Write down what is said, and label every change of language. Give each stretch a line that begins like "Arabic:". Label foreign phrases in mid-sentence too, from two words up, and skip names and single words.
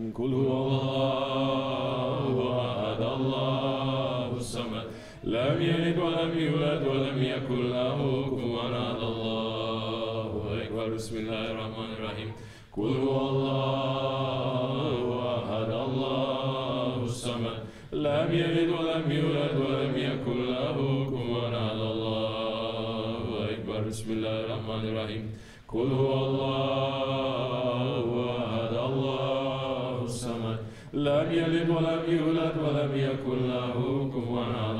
Arabic: قل هو الله أحد الله الصمد لم يلد ولم يولد ولم يكن له كفوا أحد. الله أكبر. Ekber. بسم الله الرحمن الرحيم. قل هو الله أحد، الله الصمد، لم يلد ولم يولد ولم يكن له كفوا أحد. الله أكبر. بسم الله الرحمن الرحيم. قل هو الله أحد، الله الصمد، لم يلد ولم يولد ولم يكن له كفوا أحد.